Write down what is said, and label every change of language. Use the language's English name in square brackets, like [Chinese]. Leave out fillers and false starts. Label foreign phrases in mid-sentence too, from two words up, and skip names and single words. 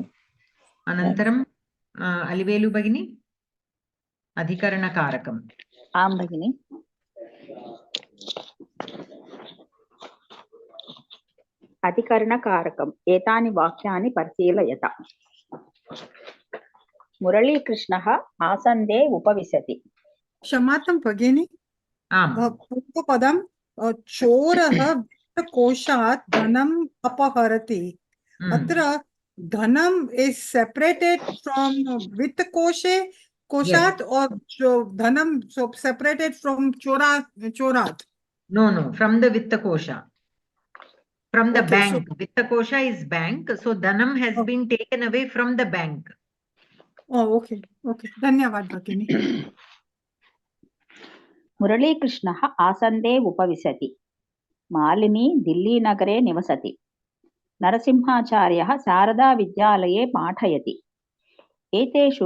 [Sanskrit] అనంతరం అలివేలు భగిని అధికరణకారకం. ఆం భగిని. అధికరణకారకం ఏతాని వాక్యాని పరిశీలయత. మురళీకృష్ణः ఆసందే ఉపవిశతి. क्षमातं भगिनी. पूर्वपदं चोरः वित्तकोशात् धनम् अपहरति. अत्र धनम् [English] is separated from वित्तकोशे koshat or dhanam, so separated from chorat? No, from the [Sanskrit] वित्त कोश. [English] From the Okay, bank. [Sanskrit] वित्त कोश [English] is bank. So Dhanam has been taken away from the bank. Oh, okay. [Sanskrit] धन्यवाद भगिनी. मुरलीकृष्णः आसन्दे उपविशति मालिनी दिल्लीनगरे निवसति नरसिंहाचार्यः शारदाविद्यालये पाठयति एतेषु